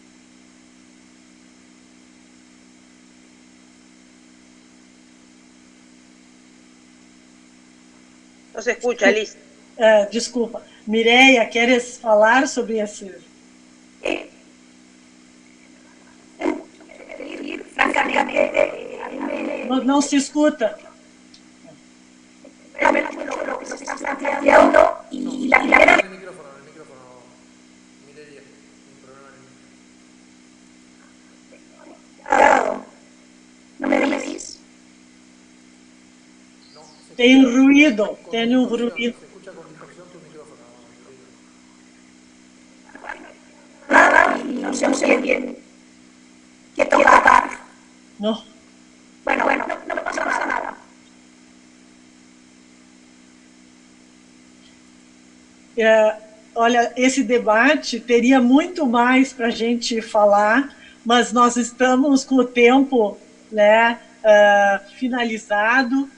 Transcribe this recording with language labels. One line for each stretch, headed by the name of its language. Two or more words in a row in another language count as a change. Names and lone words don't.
Spanish: No se escucha, Liz.
Portuguese: Desculpa. Mireia, queres falar sobre esse? Não se escuta.
Spanish: El micrófono, Mireia, un problema en ¿No me decís?
Portuguese: Tem ruído, tem um ruído.
Spanish: Se escucha con distorsión tu micrófono, Mireia. Nada, y no se oye bien. ¿Qué toca? No. Bueno, no me pasa nada.
Portuguese: Olha, esse debate teria muito mais para a gente falar, mas nós estamos com o tempo, né, finalizado.